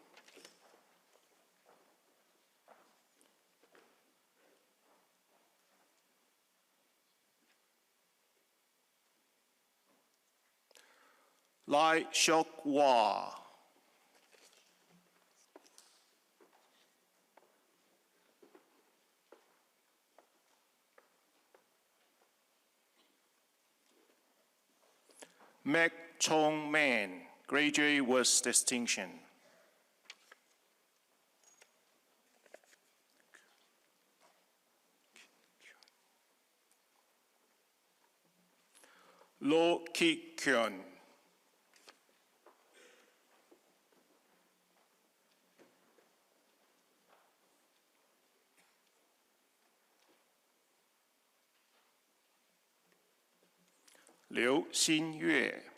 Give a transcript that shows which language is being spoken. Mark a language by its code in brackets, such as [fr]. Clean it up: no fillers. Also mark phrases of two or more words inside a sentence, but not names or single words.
[en] Lai Shok Wah. Mek Chong Man, graduate with distinction. Lo Ki Kyun. Liu Xinyue.